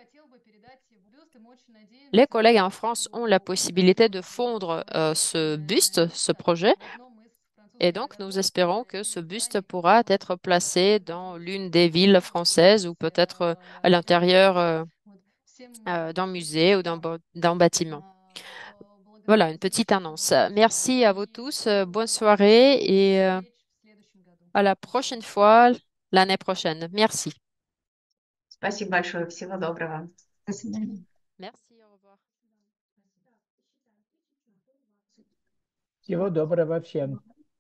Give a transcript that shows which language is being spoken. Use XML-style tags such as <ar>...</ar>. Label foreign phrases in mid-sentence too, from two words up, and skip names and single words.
<fr>Les collègues en France ont la possibilité de fondre ce buste, ce projet, et donc nous espérons que ce buste pourra être placé dans l'une des villes françaises ou peut-être à l'intérieur d'un musée ou d'un bâtiment. Voilà, une petite annonce. Merci à vous tous, bonne soirée et à la prochaine fois, l'année prochaine. Merci.</fr> <ru>Спасибо большое. Всего доброго. До свидания.</ru> <fr>Merci, au revoir.</fr> <ru>Всего доброго всем.</ru>